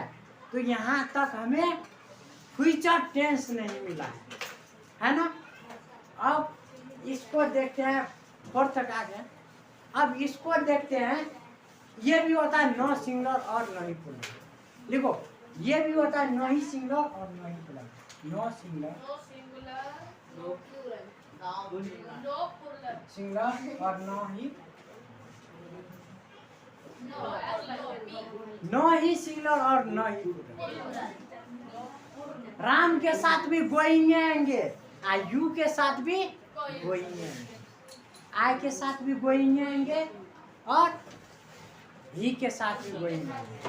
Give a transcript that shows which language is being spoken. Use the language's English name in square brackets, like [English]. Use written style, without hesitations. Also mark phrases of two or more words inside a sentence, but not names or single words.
[Hindi] तो यहाँ तक हमें फ्यूचर टेंस नहीं मिला है ना। अब इसको देखते हैं, फोर्थ तक आ गया। अब इसको देखते हैं, ये भी होता है [English] no singular [Hindi] और नो ही प्लूरल। लिखो, ये भी होता है नो ही सिंगुलर और नो ही प्लूरल। [English] no singular, No singular, no plural. No plural. [Hindi] सिंगुलर और नो ही, [English] No, [Hindi] नो ही सिंगुलर और नो ही प्लूरल। राम के साथ भी गोइंग आएंगे, यू के साथ भी गोइंग आएंगे, आई के साथ भी गोइंग आएंगे और ही के साथ भी गोइंग आएंगे।